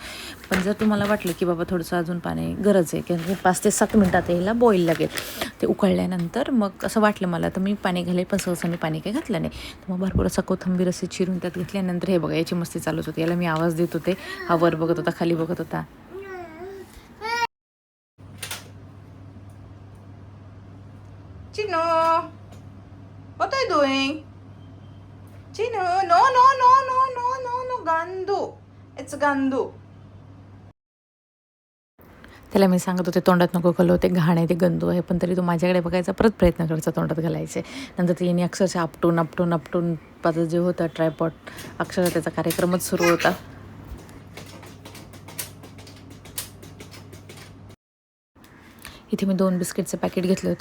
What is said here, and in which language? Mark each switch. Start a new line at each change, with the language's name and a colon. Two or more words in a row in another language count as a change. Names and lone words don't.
Marathi: पण जर तुम्हाला वाटलं की बाबा थोडंसं अजून पाणी गरज आहे, कारण की 5 ते 7 मिनटात याला बॉईल लागेल, ते उकळल्यानंतर मग असं वाटलं मला, तर मी पाणी घालेल. पण सहसा मी पाणी काही घातलं नाही. तर मग भरपूर असं कोथिंबीर असे चिरून त्यात घेतल्यानंतर हे बघा, याची मस्ती चालूच होती. याला मी आवाज देत होते, हा वर बघत होता, खाली बघत होता.
English: Chino, what are you doing? Chino, no, no, no, no, no, no, no, Gandu. It's Gandu.
Marathi: त्याला मी सांगत होते तोंडात नको घालू, ते घाण आहे, ते गंदू आहे, पण तरी तो माझ्याकडे बघायचा, परत प्रयत्न करायचा तोंडात घालायचे. नंतर तिने अक्षरशः आपटून माझं जे होतं ट्रायपॉड, अक्षरशः त्याचा कार्यक्रमच सुरू होता. इथे मी 2 बिस्किटचं पॅकेट घेतले होते.